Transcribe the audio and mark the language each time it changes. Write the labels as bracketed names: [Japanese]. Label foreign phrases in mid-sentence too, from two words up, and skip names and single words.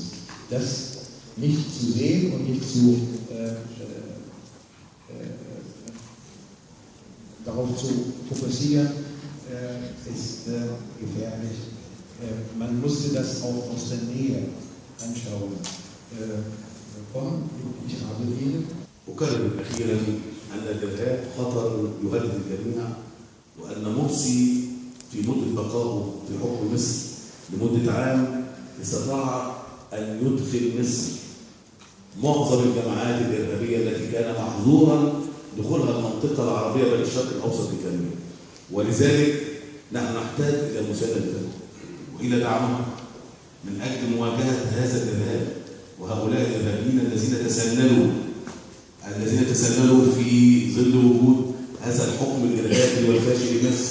[German] Das nicht zu sehen und nicht darauf zu fokussieren, ist gefährlich. Man musste das auch aus der Nähe anschauen. [Arabic] أكرر أخيرا أن الإرهاب خطر يهدد الجميع، وأن مرسي في مدة بقائه في حكم مصر لمدة عام استطاع أن يدخل مصر معظم الجماعات الإرهابية التي كان محظورا دخولها المنطقة العربية بل الشرق الأوسط بكامله، ولذلك نحن نحتاج إلى مساندتهم وإلى دعمهم من أجل مواجهة هذا الإرهاب وهؤلاء الإرهابيين الذين تسللوا في ظل وجود هذا الحكم الإرهابي والفاشل لمصر.